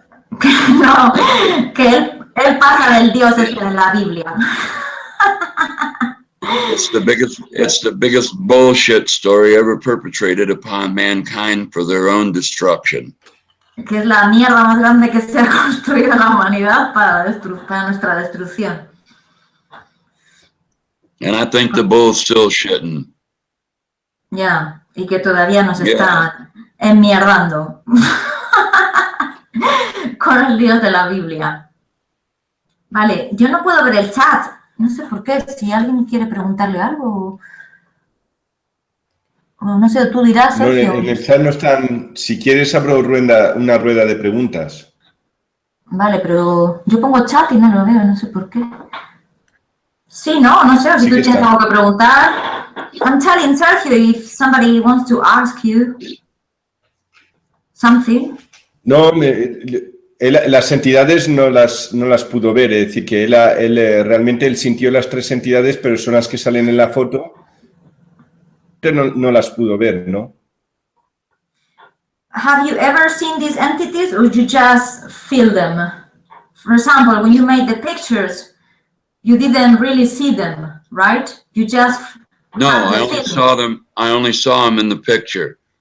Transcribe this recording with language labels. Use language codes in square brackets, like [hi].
[es] No, que él pasa del Dios este de la Biblia. [en] It's the biggest bullshit story ever perpetrated upon mankind for their own destruction. [es] Que es la mierda más grande que se ha construido en la humanidad para nuestra destrucción. [en] And I think the bull's still shitting. [es] Ya, y que todavía nos está enmierdando con el Dios de la Biblia. Vale, yo no puedo ver el chat. No sé por qué, si alguien quiere preguntarle algo. O no sé, tú dirás, Sergio. No, en el chat no están. Si quieres, abro una rueda de preguntas. Vale, pero yo pongo chat y no lo veo, no sé por qué. Sí, no sé, si tú tienes algo que preguntar. [en] I'm telling Sergio if somebody wants to ask you something. [es] No, las entidades no las pudo ver, es decir, que realmente él sintió las tres entidades, pero son las que salen en la foto, pero no las pudo ver, ¿no? [en] Have you ever seen these entities or you just feel them? For example, when you made the pictures, you didn't really see them, right? You just I only saw them in the picture.